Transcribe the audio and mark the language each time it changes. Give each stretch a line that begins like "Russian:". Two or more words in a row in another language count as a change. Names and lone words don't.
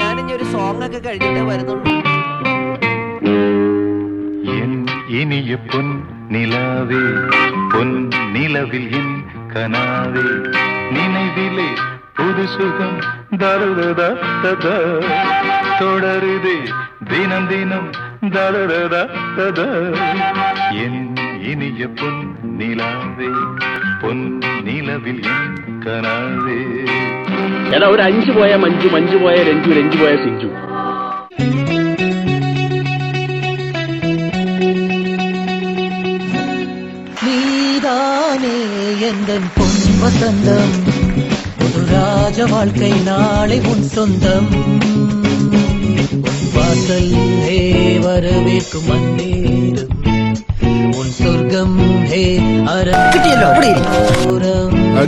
Malayalam: ഒരു സോങ് ഒക്കെ കഴിഞ്ഞിട്ടേ വരുന്നുള്ളൂ.
Tamil: இனிய பொன் நிலாவே பொன் நிலவில் என் கனாவே நினைவிலே புது சுகம் தருததா தொடருதே தினம் தினம் தருததா என் இனிய பொன் நிலாவே பொன் நிலவில் என் கனாவே.
Malayalam: എടാ ഒരു 5 പോയ മഞ്ജു, മഞ്ജു പോയ രഞ്ജു, രഞ്ജു പോയ സിഞ്ചു.
Tamil: நீதானே எந்தன் பொன் வசந்தம், ஒரு ராஜ வாழ்க்கை நாளை உன் சொந்தம். உன் வாசல் ஹே வரவேற்கும் மன்னேரும், உன் சொர்க்கம் ஹே அறம்.